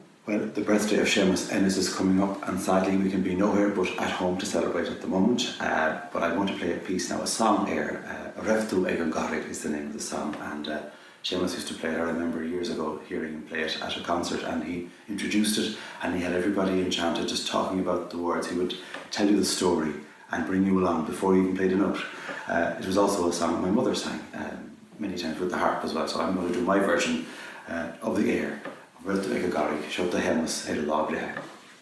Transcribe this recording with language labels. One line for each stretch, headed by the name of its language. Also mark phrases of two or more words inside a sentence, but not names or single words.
English: Well, the birthday of Séamus Ennis is coming up, and sadly we can be nowhere but at home to celebrate at the moment. But I want to play a piece now, a song air. An Raibh Tú, gCarraig is the name of the song, and Séamus used to play it. I remember years ago hearing him play it at a concert, and he introduced it, and he had everybody enchanted just talking about the words. He would tell you the story and bring you along before he even played a note. It was also a song my mother sang many times with the harp as well, so I'm going to do my version of the air. An Raibh Tú, gCarraig, Seocht a Séamus Ennis.